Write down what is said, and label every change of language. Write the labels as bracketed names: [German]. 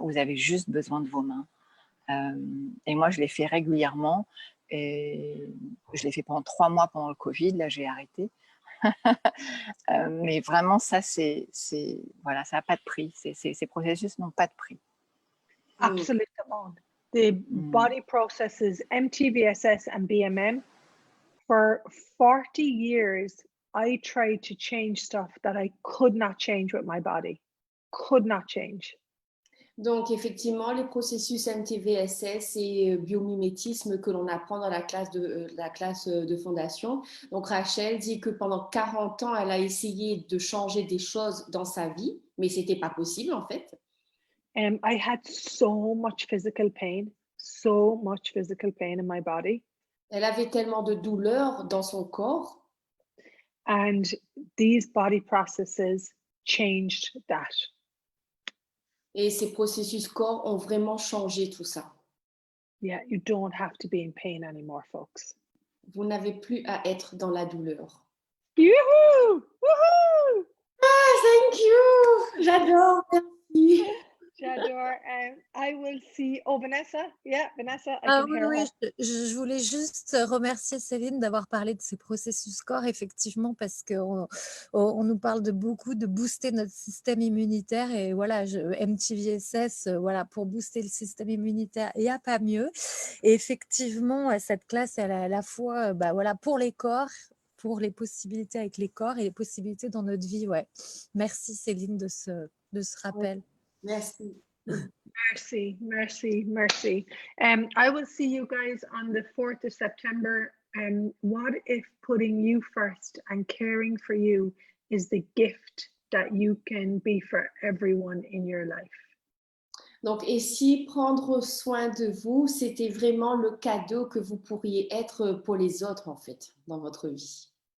[French] Vous avez juste besoin de vos mains. Et moi, je les fais régulièrement. Et je l'ai fait pendant 3 mois pendant le Covid. Là, j'ai arrêté. Mais vraiment, ça, voilà, ça n'a pas de prix. Ces processus n'ont pas de prix. [English] Absolutely. The body processes MTVSS and BMM. For 40 years, I tried to change stuff that I could not change with my body. Could not change. [French] Donc, effectivement, les processus MTVSS et biomimétisme que l'on apprend dans la classe de fondation. Donc, Rachel dit que pendant 40 ans, elle a essayé de changer des choses dans sa vie, mais ce n'était pas possible en fait. [English] I had so much physical pain in my body. [French] Elle avait tellement de douleur dans son corps. [English] And these body processes changed that. [French] Et ces processus corps ont vraiment changé tout ça. [English] Yeah, you don't have to be in pain anymore, folks. [French] Vous n'avez plus à être dans la douleur. Yoo-hoo! Woohoo! [English] Ah, thank you! [French] J'adore, merci. J'adore. [English] I will see. Oh, Vanessa. Yeah, Vanessa. I Ah can [French] oui, [English] hear [French] oui, [English] her. [French] je voulais juste remercier Céline d'avoir parlé de ces processus corps, effectivement, parce qu'on nous parle de beaucoup de booster notre système immunitaire. Et voilà, MTVSS, voilà, pour booster le système immunitaire, il n'y a pas mieux. Et effectivement, cette classe, elle a à la fois voilà, pour les corps, pour les possibilités avec les corps et les possibilités dans notre vie. Ouais. Merci Céline de ce rappel. Merci. Mercy. [English] I will see you guys on the 4th of September. What if putting you first and caring for you is the gift that you can be for everyone in your life? [French] Donc, et si prendre soin de vous, c'était vraiment le cadeau que vous pourriez être pour les autres, en fait, dans votre vie.